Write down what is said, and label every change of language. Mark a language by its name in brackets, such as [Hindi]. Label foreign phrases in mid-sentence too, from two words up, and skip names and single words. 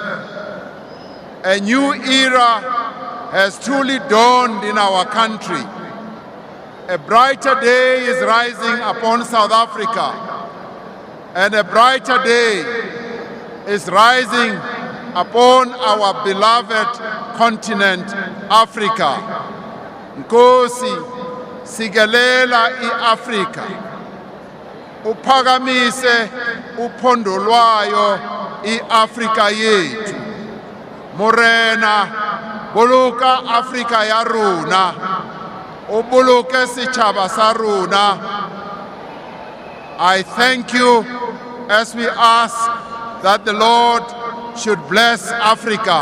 [English] A new era has truly dawned in our country. A brighter day is rising upon South Africa, and a brighter day is rising upon our beloved continent, Africa. [Zulu] Nkosi, sigelela i-Afrika. Uphakamise uphondo lwayo i-Afrika yethu. [Southern Sotho] Morena, boloka Afrika ya rona. Ubuluke sitjhaba sa rona. [English] I thank you as we ask that the Lord should bless Africa.